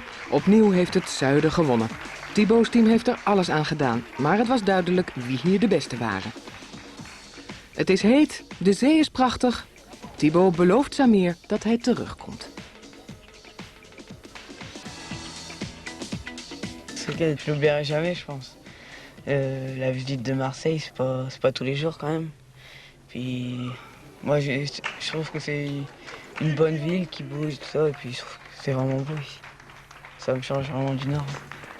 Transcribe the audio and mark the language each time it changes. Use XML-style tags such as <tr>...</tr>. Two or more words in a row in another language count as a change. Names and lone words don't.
<nl>Opnieuw heeft het zuiden gewonnen. Thibaut's team heeft er alles aan gedaan, maar het was duidelijk wie hier de beste waren. Het is heet, de zee is prachtig. Thibaut belooft Samir dat hij terugkomt.</nl> <fr>Je l'oublierai jamais, je pense. La visite de Marseille, c'est pas tous les jours quand même. Puis moi, je trouve que c'est une bonne ville qui bouge, tout ça, et puis je trouve que c'est vraiment beau ici. Ça me change vraiment du Nord.</fr>